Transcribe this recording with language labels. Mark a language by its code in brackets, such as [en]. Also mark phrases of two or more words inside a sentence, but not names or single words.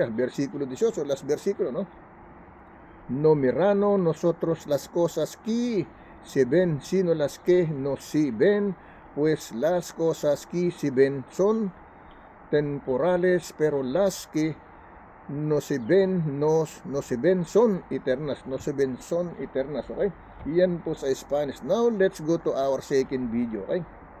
[es] Versículo 18, las versículos, ¿no? No mirando nosotros las cosas que se ven, sino las que no se ven, pues las cosas que se ven son temporales, pero las que no se ven son eternas. [tl] Okay? Yan po sa Spanish. [en] Now, let's go to our second video. Okay?